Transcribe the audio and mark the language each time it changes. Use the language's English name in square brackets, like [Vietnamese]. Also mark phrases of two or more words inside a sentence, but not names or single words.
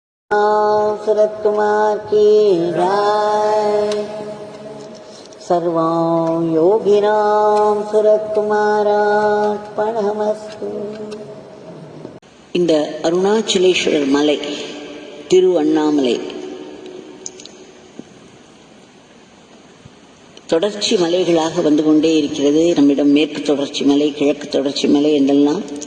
[Hindi] शरद कुमार की जय। [Sanskrit] सर्वं योगिनां शरद कुमारार्पणमस्तु। [Tamil] இந்த அருணாச்சலேஸ்வரர் மலை திரு அண்ணாமலை தொடர்ச்சி மலைகளாக வந்து கொண்டே இருக்கிறது. நம்மிடம் மேற்கு தொடர்ச்சி மலை, கிழக்கு தொடர்ச்சி மலை என்றெல்லாம்.